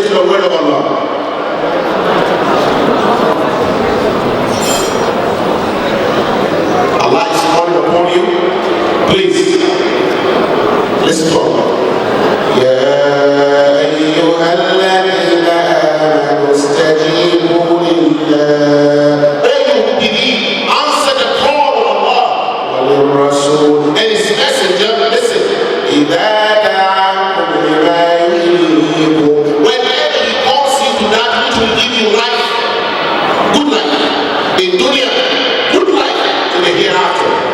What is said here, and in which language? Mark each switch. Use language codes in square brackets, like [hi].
[en] word of Allah. Allah is calling upon you. Please, listen to Allah. [ar] يا أيها الذين آمنوا استجيبوا لله. [en] Hey, you believe, answer the call of Allah. [ar] وللرسول [en] and his messenger. Listen. [ar] إذا دعاكم لما يحييكم. [en] Whenever he calls you to that which will give you life, good life in dunya, good life in the hereafter.